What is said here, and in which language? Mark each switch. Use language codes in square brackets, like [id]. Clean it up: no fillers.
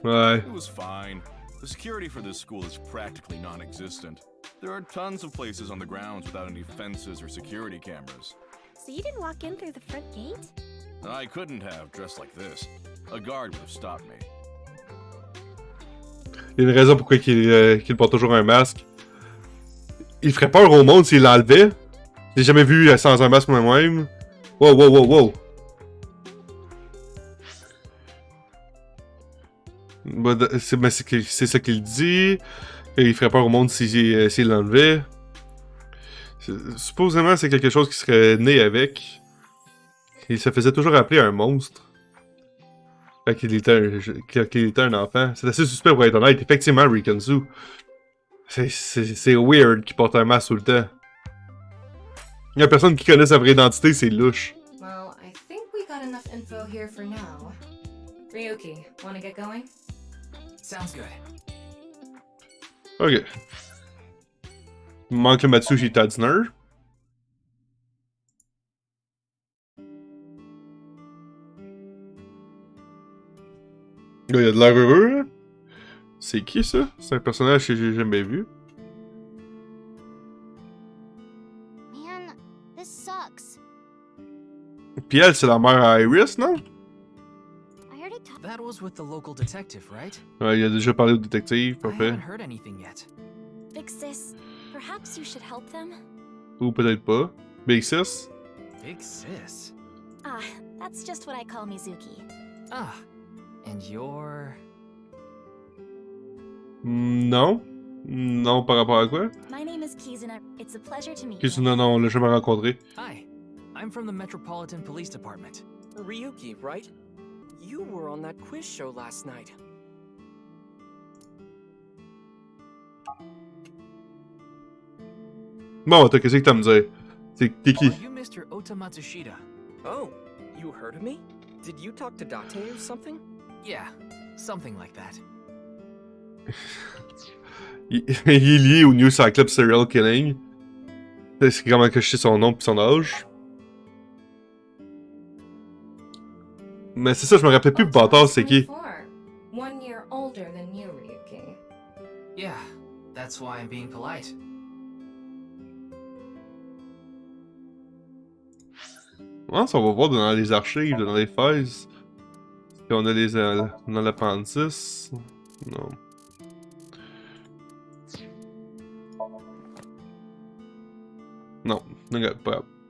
[en] Aye. It was fine. The security for this school is practically non-existent. There are tons of places on the grounds without any fences or security cameras. So you didn't walk in through the front gate? I couldn't have, dressed like this. A guard would have stopped me. [fr] Il y a une raison pourquoi qu'il porte toujours un masque. Il ferait peur au monde s'il l'enlevait. Je l'ai jamais vu sans un masque moi-même. Wow, wow, wow, wow. C'est ça qu'il dit. Il ferait peur au monde s'il l'enlevait. Supposément, c'est quelque chose qui serait né avec. Il se faisait toujours appeler un monstre. Quand il était un enfant. C'est assez suspect pour être honnête. Effectivement, Rikanzu. C'est weird qu'il porte un masque tout le temps. Il y a personne qui connaît sa vraie identité, c'est louche. [en] Well, I think we got enough info here for now. Ryuki, wanna get going? Sounds good. [fr] Ok. Il manque le Matsushi Tadzner. Là, il y a de l'air heureux. Hein? C'est qui ça? C'est un personnage que j'ai jamais vu. [en] Man, this sucks. [fr] Puis elle, c'est la mère à Iris, non? [en] That was with the local detective, right? [fr] Ouais, il a déjà parlé au détective, [en] I [fr] parfait. [en] haven't heard anything yet. Big sis, perhaps you should help them? [fr] Ou peut-être pas. Big Sis? [en] Big sis? Ah, that's just what I call Mizuki. Ah, and you're... [fr] Non. Non, par rapport à quoi? [en] My name is Kizuna. It's a pleasure to meet [fr] Qu'est-ce [en] you. [fr] que non, on l'a jamais rencontré. [en] Hi, I'm from the Metropolitan Police Department. Ryuki, right? You were on that quiz show last night. [fr] Bon, t'as qu'est-ce que t'as à me dire? T'es qui? [en] Are you Mr. Ota Matsushita? Oh, you heard of me? Did you talk to Date or something? Yeah, something like that. [fr] Il est lié au New Cyclops Serial Killing. C'est comment que je sais son nom pis son âge. Mais c'est ça, je me rappelle plus, bâtard, c'est qui? [en] 1 year older than you, Ryuki. Yeah, that's why I'm being polite. [fr] Ouais, ça, on va voir dans les archives, dans les files. Puis on a les dans l'appendice. Non. Non, regarde, pas grave.